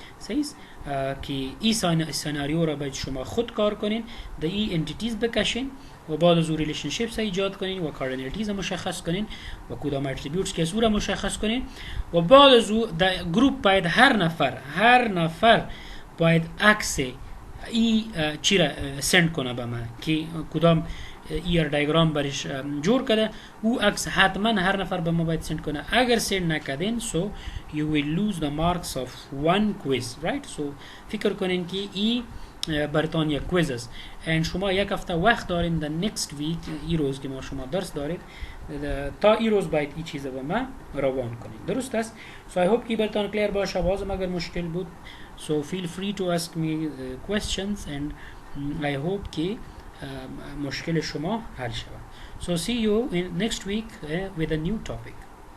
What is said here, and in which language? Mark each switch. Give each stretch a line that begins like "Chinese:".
Persian: صحیح؟ که این سیناریو را باید شما خود کار کنین، د این انتیتیز بکشین و بعد از او ریلیشنشیپس ایجاد کنین و کاردینالیتیز مشخص کنین و کدام اتریبیوتس که از او را مشخص کنین و بعد از او در گروپ باید هر نفر باید عکس ای چی را سند کنه به من که کدام ER دیاگرام برش جور کرده، او عکس حتما هر نفر به ما باید سند کنه. اگر سند نکردین
English: so you will lose the marks of one quiz, right?
Persian: so فکر کنین که ای براتون یک کویز است and شما یک هفته وقت دارین در
English: next week
Persian: ای روز که ما شما درس دارید تا ای روز باید این چیز به ما روان کنین. درست است؟
English: so I hope
Persian: که براتون کلیر باشه. بازم اگر مشکل بود
English: so feel free to ask me questions and I hope که
Persian: مشکل شما حل شود.
English: So see you in next week with a new topic.